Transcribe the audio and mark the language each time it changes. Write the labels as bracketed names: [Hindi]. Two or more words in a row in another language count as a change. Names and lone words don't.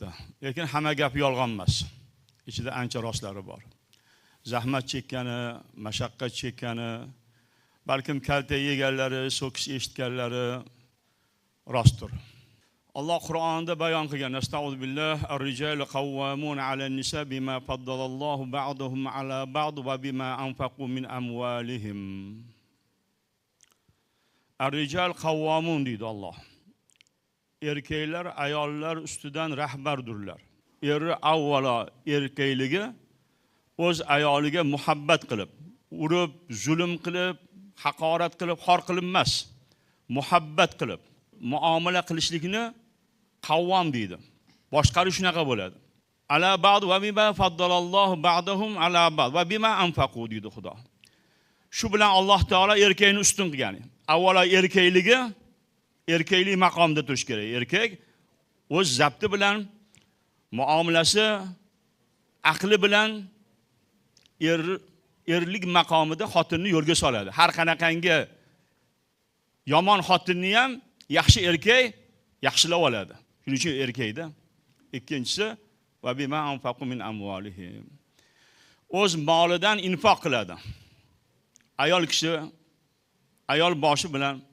[Uzbek] Lekin hamma gap yolg'on emas. Ichida ancha rostlari bor. Zahmat chekkani, mashaqqat chekkani, balkim kalta yeganlari, so'kis eshitganlari rostdir. Alloh Qur'onda bayon qilgan: "Astag'firullah, [Arabic] الرجال قوامون على النساء بما فضل الله بعضهم على بعض وبما أنفقوا من أموالهم." الرجال قوامون [Uzbek] deydi Alloh. Erkaklar ayollar ustidan rahbardurlar. eri avvalo erkakligi o'z ayoliga muhabbat qilib, urib, zulm qilib, haqorat qilib, xor qilib emas, muhabbat qilib muomala qilishlikni qavvom deydi. Boshqaruv shunaqa bo'ladi. [Arabic] على بعض وبما فضل الله بعضهم على بعض وبما أنفقوا [Uzbek] deydi Xudo. Shu bilan Alloh taolo erkakni ustun qilgan. Avvalo erkaklik maqomida turish kerak. Erkak o'z zabti bilan, muomalasi, aqli bilan erlik maqomida xotinni yo'lga soladi. Har qanaqangi yomon xotinni ham yaxshi erkak yaxshilab oladi. Shuning uchun erkakda. Ikkinchisi [Arabic] وبما أنفقوا من أموالهم. [Uzbek] O'z molidan infoq qiladi. Ayol kishi ayol boshi bilan